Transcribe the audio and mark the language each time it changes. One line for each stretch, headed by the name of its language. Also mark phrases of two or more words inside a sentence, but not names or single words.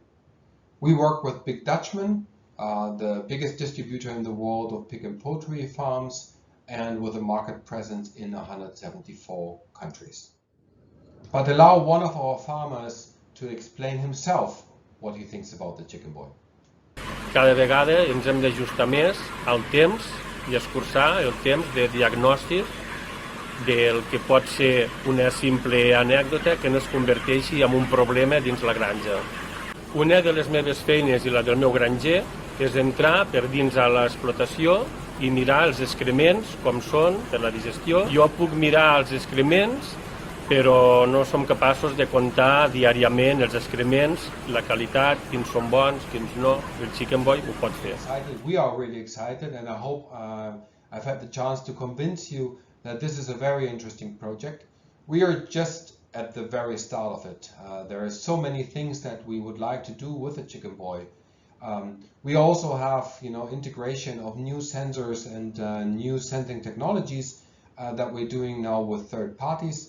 English: We work with Big Dutchman, the biggest distributor in the world of pig and poultry farms, and with a market presence in 174 countries. But allow one of our farmers to explain himself what he thinks about the Chicken Boy.
Catalan: Cada vegada ens hem d'ajustar més al temps i escurçar el temps de diagnòstic del que pot ser una simple anècdota que no es converteixi en un problema dins la granja. Una de les meves feines i la del meu granger és entrar per dins a l'explotació i mirar els excrements com són per la digestió. Jo puc mirar els excrements, però no som capaços de comptar diàriament els excrements, la qualitat, quins són bons, quins no. El Chicken Boy ho pot fer.
English: We are really excited, and I hope I've had the chance to convince you that this is a very interesting project. We are just at the very start of it. There are so many things that we would like to do with the Chicken Boy. We also have, integration of new sensors and new sensing technologies that we're doing now with third parties.